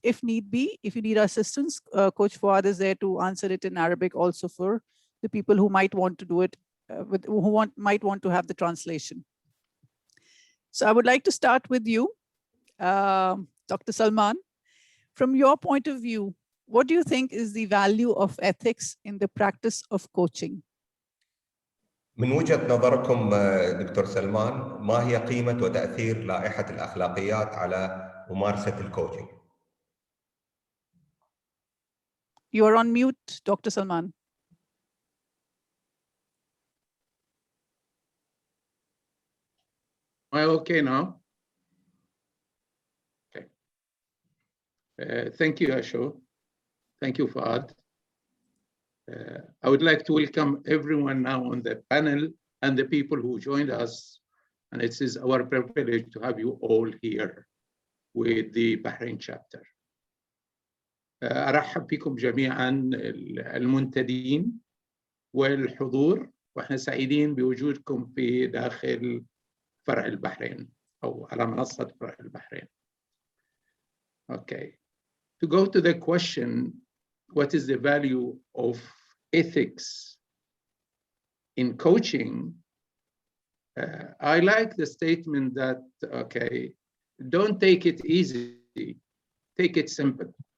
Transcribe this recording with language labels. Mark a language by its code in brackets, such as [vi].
[en] If need be, if you need assistance, Coach Fuad is there to answer it in Arabic also for the people who might want to do it, might want to have the translation. So I would like to start with you, Dr. Salman. From your point of view, what do you think is the value of ethics in the practice of coaching? [ar] من وجهة نظركم دكتور سلمان، ما هي قيمة وتأثير لائحة الأخلاقيات على ممارسة الكوتشنج؟ [en] You are on mute, Dr. Salman. Am I okay now? Okay. Thank you, Ashu. Thank you, Fahad. I would like to welcome everyone now on the panel and the people who joined us. And it is our privilege to have you all here with the Bahrain chapter. [ar] أرحب بكم جميعا المنتدين والحضور، وإحنا سعيدين بوجودكم في داخل فرع البحرين أو على منصة فرع البحرين. [en] Okay. To go to the question, what is the value of ethics in coaching? I like the statement that, okay, don't take it easy, take it simple.